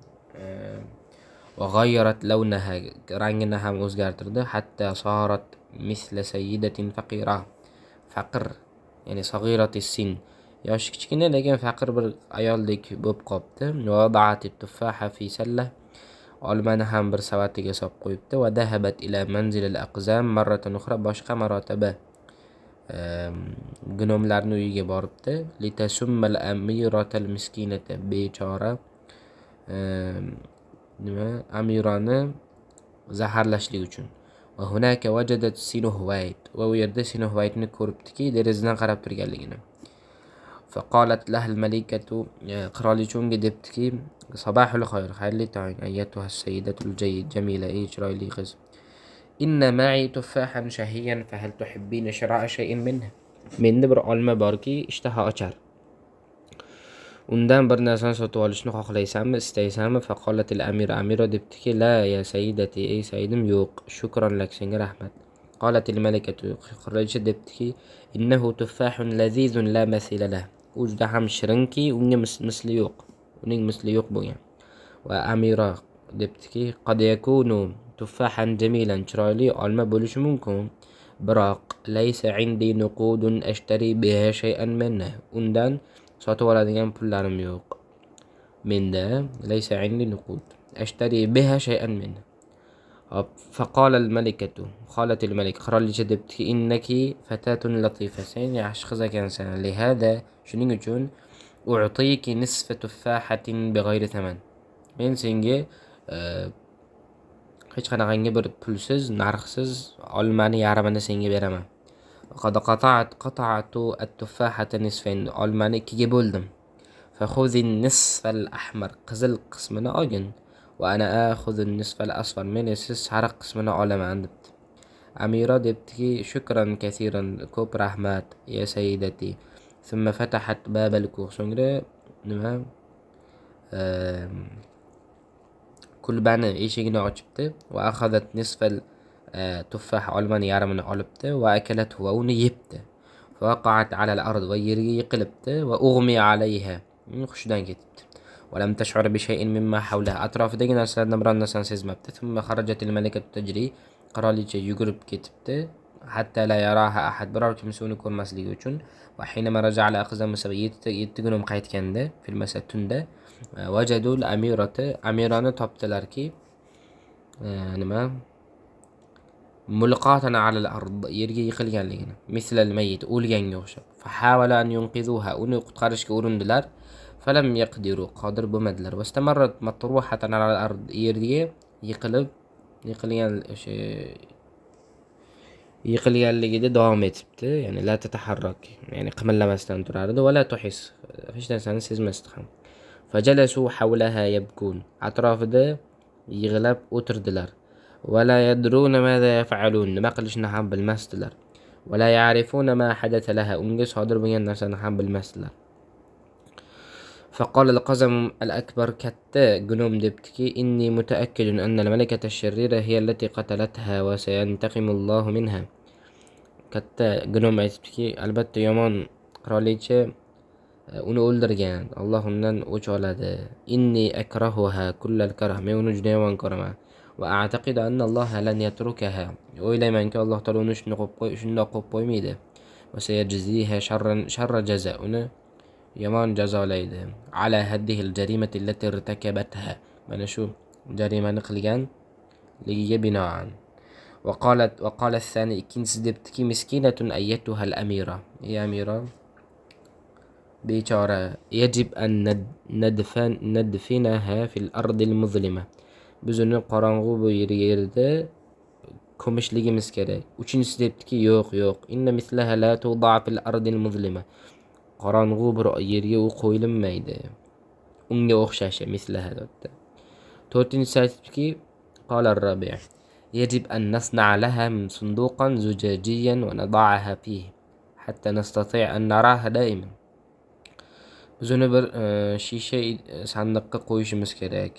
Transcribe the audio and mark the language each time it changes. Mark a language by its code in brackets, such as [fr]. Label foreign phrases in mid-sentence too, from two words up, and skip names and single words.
[ar] وغيرت لونها, [uz] rangini ham o'zgartirdi. [ar] حتى صارت مثل سيدة فقيرة, [uz] faqir, ya'ni [ar] صغيرة السن, [uz] yoshi kichkina lekin faqir bir ayoldek bo'lib qopti. [ar] ووضعت التفاحة في سلة, [uz] olmani ham bir savatiga solib qo'yibdi. [ar] وذهبت إلى منزل الأقزام مرة أخرى, [uz] boshqa marotaba gnomlarning uyiga boribdi. [ar] لتسم الأميرة المسكينة, [uz] bechora amirani zaharlashlik uchun. [ar] وهناك وجدت سنوهوايت, [uz] va u yerda Sinuhvaytni ko'ribdiki, derazadan qarab turganligini. [ar] فقالت لها الملكة, [uz] qirolicha unga debdiki, [ar] صباح الخير, [uz] xayrli tong, [ar] أيتها السيدة الجميلة, [uz] ey chiroyli qiz. [ar] إن معي تفاحا شهيا فهل تحبين شراء شيء منه, [uz] menda bir olma borki ishtaha ochar, undan bir narsani sotib olishni xohlaysanmi, istaysanmi? [ar] فقالت الأميرة debdiki, لا يا سيدتي, [uz] ey sayyidim, yo'q, [ar] شكرا لك, [uz] senga rahmat. [ar] قالت الملكة, [uz] qirolicha debdiki, [ar] إنه تفاح لذيذ لا مثيل له, [uz] u juda ham shirinki unga misli yo'q, uning misli yo'q bo'lgan. Va amira debdiki, [ar] قد يكون تفاحا جميلا, [uz] chiroyli olma bo'lishi mumkin. [ar] biroq ليس عندي نقود أشتري بها شيئا منه, [uz] undan sotib oladigan pullarim yo'q. [ar] Menda ليس عندي نقود أشتري بها شيئا منه. Hop, فقال الملكة قالت الملك, [uz] qirolicha debdiki, [ar] إنك فتاة لطيفة, [uz] sen yaxshi qiz ekansan, lihada, shuning uchun [ar] أعطيك نصف تفاحة بغير ثمن, [uz] men senga hech qanaqangi bir pulsiz, narxsiz olmani yarmini senga beraman. [ar] قد قطعت التفاحة نصفين, [uz] olmani ikkiga bo'ldim. [ar] فخذي النصف الأحمر, [uz] qizil qismini olgin. [ar] وأنا آخذ النصف الأصفر, [uz] men esa sariq qismini olaman debdi. Amira debdiki, [ar] شكرا كثيرا, [uz] ko'p rahmat [ar] يا سيدتي. ثم فتحت باب الكوخ, [uz] so'ngra nima kulbani eshigini ochibdi. [ar] وأخذت نصف التفاح, [uz] olmani yarmini olibdi. [ar] وأكلت, [uz] va uni yebdi. [ar] ووقعت على الأرض, [uz] va yerga yiqilibdi. [ar] وأغمي عليها, [uz] hushidan ketibdi. [ar] ولم تشعر بشيء مما حولها, [uz] atrofidagi narsalardan biron narsani sezmabdi. [ar] ثم خرجت الملكة تجري, [uz] qirolicha yugurib ketibdi. [ar] حتى لا يراها أحد, [uz] biror kimsa uni ko'rmasligi uchun. [ar] وحينما رجع على أقزام سبعة, [uz] 7 kun qaytganda, [ar] في المساء tunda, وجدوا الأميرة, [uz] amirani topdilarki, nima [ar] ملقاة على الأرض, [uz] yerga yiqilganligini, [ar] مثل الميت, [uz] o'lganga o'xshab. [ar] فحاولوا أن ينقذوها, [uz] uni qutqarishga urindilar. [ar] فلم يقدروا, [uz] qodir bo'lmadilar. [ar] واستمرت مطروحة على الأرض, [uz] yerga yiqilgan o'sha yiqilganligida davom etibdi, ya'ni [ar] لا تتحرك, [uz] ya'ni qimirlamasdan turardi, [ar] ولا تحس, [uz] hech narsani sezmasdi ham. [ar] فجلسوا حولها يبكون, [uz] atrofida yig'lab o'tirdilar. [ar] ولا يدرون ماذا يفعلون, [uz] nima qilishni ham bilmasdilar. [ar] ولا يعرفون ما حدث لها, [uz] unga sodir bo'lgan narsani ham bilmasdilar. [ar] فقال القزم الأكبر, [uz] katta gunom debdiki, [ar] إني متأكد أن الملكة الشريرة هي التي قتلتها وسينتقم الله منها. [uz] Katta gunom aytibdiki, albatta yomon qirolicha uni o'ldirgan, Alloh undan o'ch oladi. [ar] إني أكرهها كل الكره, [uz] men uni juda yomon ko'raman. [ar] وأعتقد أن الله لن يتركها, [uz] o'ylaymanki Alloh taolo uni shundoq qo'yib qo'ymaydi. [ar] وسيجزيها شر جزاء, [uz] uni yomon jazolaydi. [ar] على هذه الجريمة التي ارتكبتها, [uz] mana shu jarimani qilganligiga binoan. [ar] وقال الثاني, [uz] ikkinchisi debdiki, [ar] مسكينة أيتها الأميرة, [uz] ey amira bechora, [ar] يجب أن ندفنها في الأرض المظلمة, [uz] biz uni qorong'u bu yerda ko'mishligimiz kerak. Uchinchisi debdiki, yo'q, [ar] إن مثلها لا تودع في الأرض المظلمة, [uz] qorong'u bir yerga u qo'yilmaydi, unga o'xshashi [ar] mislaha debdi. [uz] To'rtinchisi aytibdiki, [ar] قال الرابع يجب أن نصنع لها صندوقا زجاجيا ونضعها فيه حتى نستطيع أن نراها دائما, [uz] biz uni bir shisha sandiqqa qo'yishimiz kerak.